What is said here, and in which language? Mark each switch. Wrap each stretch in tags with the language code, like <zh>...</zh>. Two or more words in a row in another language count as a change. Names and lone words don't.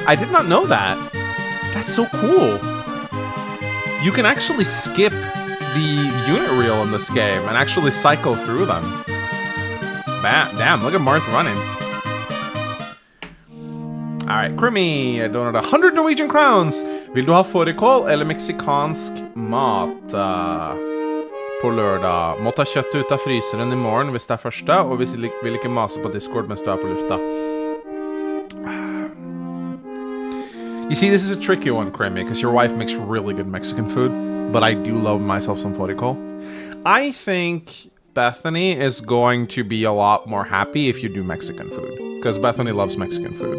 <en>I did not know that. That's so cool. You can actually skip the unit reel in this game and actually cycle through them. Damn, look at Marth running. Alright, Crimmy donated 100 Norwegian crowns.</en> <no>Vill du ha fårikål eller meksikansk mat på lørdag? Må ta kjøtt ut av fryseren i morgen hvis det første, og hvis du vil ikke mase på Discord mens du på lufta.</no> <en>You see, this is a tricky one, Crimmy, because your wife makes really good Mexican food, but I do love myself some fårikål. I think Bethany is going to be a lot more happy if you do Mexican food, because Bethany loves Mexican food.</en>